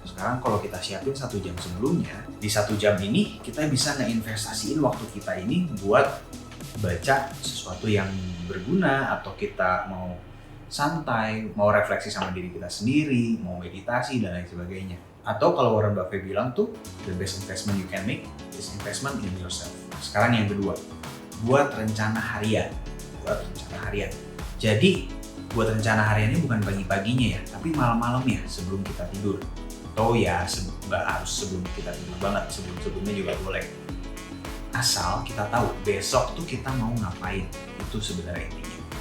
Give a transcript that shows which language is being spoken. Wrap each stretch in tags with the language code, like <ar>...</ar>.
<id>Sekarang kalau kita siapin 1 jam sebelumnya, di 1 jam ini kita bisa ngeinvestasiin waktu kita ini buat baca sesuatu yang berguna, atau kita mau santai, mau refleksi sama diri kita sendiri, mau meditasi dan lain sebagainya. Atau kalau Warren Buffett bilang tuh,</id> <en>the best investment you can make is investment in yourself.</en> <id>Sekarang yang kedua, buat rencana harian. Jadi, buat rencana hariannya bukan pagi-paginya ya, tapi malam-malamnya sebelum kita tidur. Atau ya, nggak harus sebelum kita tidur banget, sebelumnya juga boleh. Asal kita tahu besok tuh kita mau ngapain, itu sebenarnya intinya.</id>